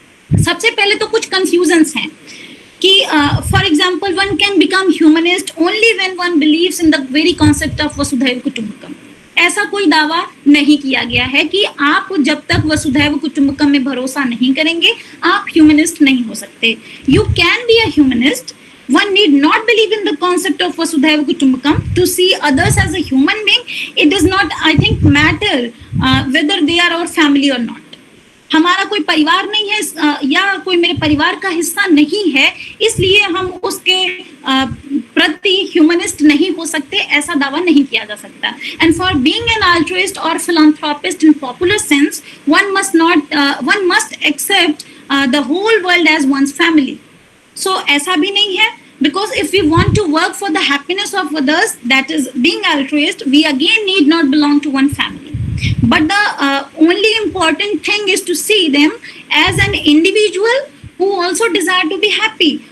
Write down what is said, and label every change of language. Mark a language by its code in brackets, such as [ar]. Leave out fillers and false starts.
[hi] सबसे पहले तो कुछ कंफ्यूजन्स हैं कि [en] For example one can become humanist only when one believes in the very concept of वसुधैव कुटुंबकम। [hi] ऐसा कोई दावा नहीं किया गया है कि आप जब तक वसुधैव कुटुंबकम में भरोसा नहीं करेंगे आप ह्यूमनिस्ट नहीं हो सकते। [en] You can be a humanist, one need not believe in the concept of Vasudhaiva Kutumbakam to see others as a human being. It does not, I think, matter whether they are our family or not. [hi] हमारा कोई परिवार नहीं है या कोई मेरे परिवार का हिस्सा नहीं है, इसलिए हम उसके प्रति ह्यूमनिस्ट नहीं हो सकते, ऐसा दावा नहीं किया जा सकता। [en] And for being an altruist और philanthropist in popular sense one must accept the whole world as one's family. So [hi] ऐसा भी नहीं है, [en] because if we want to work for the happiness of others, that is being altruist, we again need not belong to one family. But the only important thing is to see them as an individual who also desire to be happy.